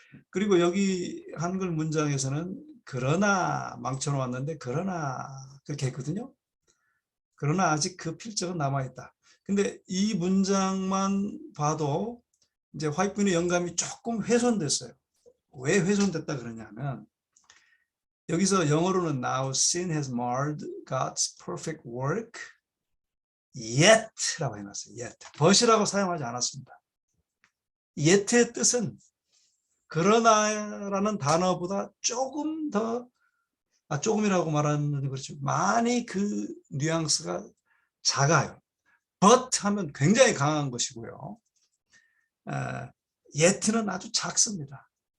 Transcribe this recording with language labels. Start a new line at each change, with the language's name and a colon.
Korean: 그리고 여기 한글 문장에서는 그러나 망쳐 놓았는데 그러나 그렇게 했거든요. 그러나 아직 그 필적은 남아있다. 근데 이 문장만 봐도 이제 화이트분의 영감이 조금 훼손됐어요. 왜 훼손됐다 그러냐면 여기서 영어로는
English: now sin has marred God's perfect work yet
Korean: 라고 해놨어요.
English: yet.
Korean: but이라고 사용하지 않았습니다. yet의 뜻은 그러나라는 단어보다 조금 더 조금이라고 말하는 그렇죠. 많이 그 뉘앙스가 작아요. but 하면 굉장히 강한 것이고요. yet는 아주 작습니다.